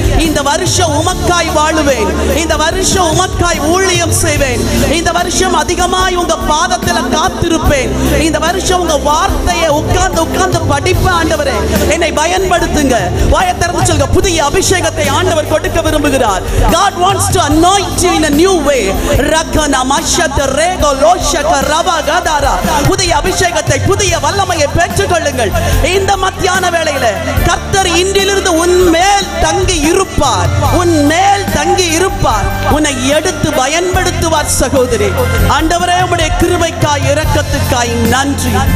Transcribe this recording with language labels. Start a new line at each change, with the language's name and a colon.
Tamil: இந்த வருஷம் உமக்காய் வாழுவேன், இந்த வருஷம் உமக்காய் ஊழியம் செய்வேன், இந்த வருஷம் அதிகமாய் உங்க பாதத்துல காத்திருப்பேன், இந்த வருஷம் உங்க வார்த்தையை உட்கார்ந்து படிப்பேன். ஆண்டவரே என்னை பயன்படுத்துங்க. வாயை திறந்து சொல்லுங்க, புதிய அபிஷேகத்தை ஆண்டவர் கொடுக்க விரும்புகிறார்.
English: God wants to anoint you in a new way. ரகன மஷத ரேகோ லோஷக ரவகதரா.
Tamil: புதிய அபிஷேகத்தை, புதிய வல்லமையை பெற்றுக்கொள்ளுங்கள். இந்த மத்தியான வேளையில கர்த்தர் இன்றிலிருந்து உன் மேல் தங்கி இருப்பார், உன் மேல் தங்கி இருப்பார், உன்னை எடுத்து பயன்படுத்துவார். சகோதரி, ஆண்டவரே உம்முடைய கிருபைக்காய் இரக்கத்துக்காய் நன்றி.